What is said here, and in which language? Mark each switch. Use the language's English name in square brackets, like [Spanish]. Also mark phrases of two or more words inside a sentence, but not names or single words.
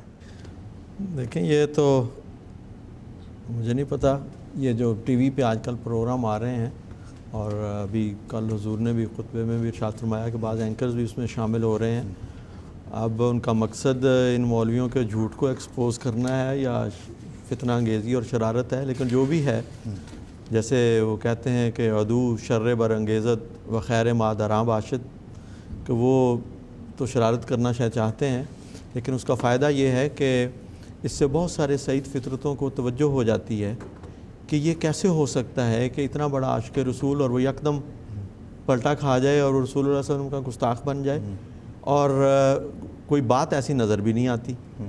[Urdu] دیکھیں، یہ تو مجھے نہیں پتہ، یہ جو ٹی وی پہ آج کل پروگرام آ رہے ہیں، اور ابھی کل حضور نے بھی خطبے میں بھی ارشاد فرمایا کہ بعض اینکرز بھی اس میں شامل ہو رہے ہیں۔ اب ان کا مقصد ان مولویوں کے جھوٹ کو ایکسپوز کرنا ہے یا فتنہ انگیزی اور شرارت ہے، لیکن جو بھی ہے، جیسے وہ [Persian] کہتے ہیں کہ عدو شر بر انگیزت و خیر مادراں باشد، [Urdu] کہ وہ تو شرارت کرنا شاید چاہتے ہیں، لیکن اس کا فائدہ یہ ہے کہ اس سے بہت سارے سعید فطرتوں کو توجہ ہو جاتی ہے کہ یہ کیسے ہو سکتا ہے کہ اتنا بڑا عاشق رسول اور وہ یکدم پلٹا کھا جائے اور رسول اللہ [Arabic] صلی اللہ علیہ وسلم [Urdu] کا گستاخ بن جائے، اور کوئی بات ایسی نظر بھی نہیں آتی۔